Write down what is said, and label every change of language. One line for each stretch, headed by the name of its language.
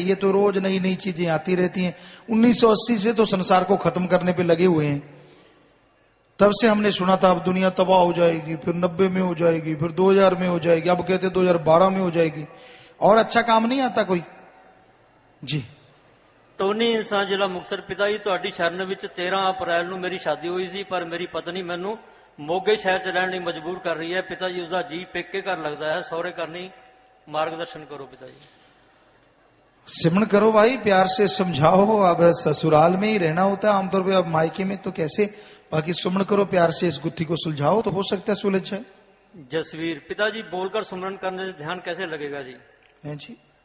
Hindi: ये तो रोज नई नई चीजें आती रहती हैं। 1980 से तो संसार को खत्म करने पे लगे हुए हैं। तब से हमने सुना था अब दुनिया तबाह हो जाएगी, फिर 90 में हो जाएगी, फिर 2000 में हो जाएगी, अब कहते 2012 में हो जाएगी। और अच्छा काम नहीं आता कोई जी।
Punjabi: ਟੋਨੀ ਇੰਸਾਂ ਜ਼ਿਲ੍ਹਾ ਮੁਕਤਸਰ। ਪਿਤਾ ਜੀ ਤੁਹਾਡੀ ਸ਼ਰਨ ਵਿੱਚ 13 ਅਪ੍ਰੈਲ ਨੂੰ ਮੇਰੀ ਸ਼ਾਦੀ ਹੋਈ ਸੀ, ਪਰ ਮੇਰੀ ਪਤਨੀ ਮੈਨੂੰ ਮੋਗੇ ਸ਼ਹਿਰ 'ਚ ਰਹਿਣ ਲਈ ਮਜਬੂਰ ਕਰ ਰਹੀ ਹੈ। ਪਿਤਾ ਜੀ ਉਸਦਾ ਜੀ ਪੇਕੇ ਘਰ ਲੱਗਦਾ ਹੈ, ਸਹੁਰੇ ਘਰ नहीं।
Hindi: मार्गदर्शन करो पिता जी। सिमरण करो भाई, प्यार से समझाओ। अब ससुराल में ही रहना होता है आमतौर पे, अब मायके में तो कैसे। बाकी सुमरण करो, प्यार से इस गुत्थी को सुलझाओ तो हो सकता है सुलझ जाए। जसवीर। पिताजी बोलकर सिमरन करने से ध्यान कैसे लगेगा जी? है जी।